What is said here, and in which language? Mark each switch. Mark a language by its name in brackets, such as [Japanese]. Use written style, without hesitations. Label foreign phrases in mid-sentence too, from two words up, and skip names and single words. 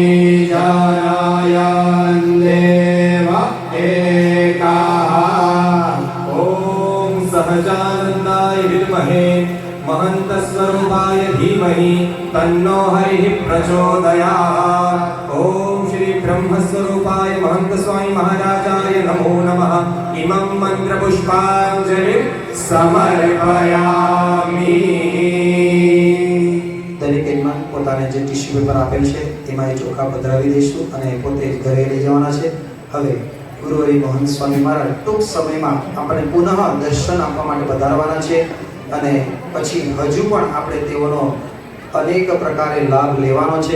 [Sanskrit] जनायन् देव एकाः ॐ सहजानन्दाय विद्महे महन्तस्वरूपाय धीमहि तन्नो हरिः प्रचोदयात्. ॐ श्री ब्रह्मस्वरूपाय महंत स्वामी महाराजाय नमो नमः. इमं मन्त्रपुष्पाञ्जलिं समर्पयामि. [Gujarati] દરેકમાં પોતાને જે [English] tissue paper [Gujarati] આપેલ છે એમાં એ ચોખા પધરાવી દઈશું અને પોતે ઘરે લઈ જવાના છે. હવે ગુરુ હરિ મોહન સ્વામી મહારાજ ટૂંક સમયમાં આપણે પુનઃ દર્શન આપવા માટે પધારવાના છે અને પછી હજુ પણ આપણે તેઓનો અનેક પ્રકારે લાભ લેવાનો છે.